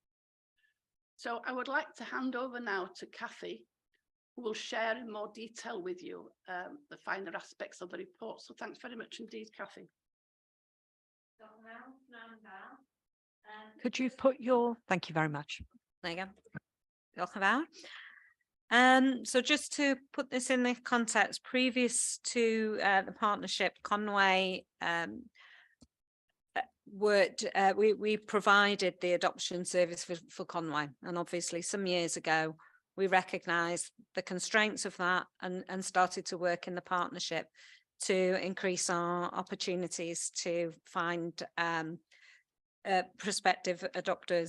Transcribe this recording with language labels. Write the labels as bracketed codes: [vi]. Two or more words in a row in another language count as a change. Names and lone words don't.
[en] So I would like to hand over now to Kathy, who will share in more detail with you the finer aspects of the report. So thanks very much indeed, Kathy. Could you put your, thank you very much. There you go. [cy] Diolch yn fawr. [en] So just to put this in the context, previous to the partnership, Conway we provided the adoption service for Conway, and obviously some years ago we recognised the constraints of that and started to work in the partnership to increase our opportunities to find prospective adopters.